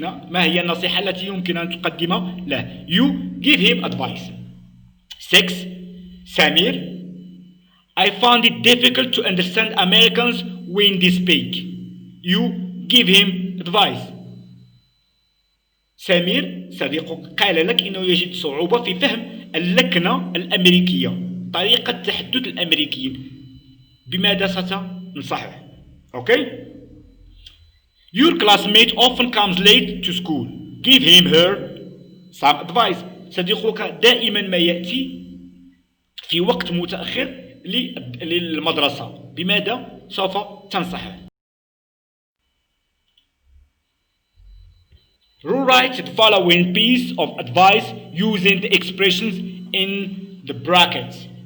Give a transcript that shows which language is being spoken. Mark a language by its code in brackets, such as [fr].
[ar] ما هي النصيحة التي يمكن أن تقدمها له؟ [en] You give him advice. 6. Samir, I found it difficult to understand Americans when they speak. You give him advice. [ar] سمير صديقك قال لك إنه يجد صعوبة في فهم اللكنة الأمريكية، طريقة تحدث الأمريكيين. بماذا ستنصحه؟ [en] Okay? Your classmate often comes late to school. Give him her some advice. [ar] صديقك دائما ما يأتي في وقت متأخر للمدرسة. بماذا سوف تنصحه؟ [en] Write the following piece of advice using the expressions in the brackets.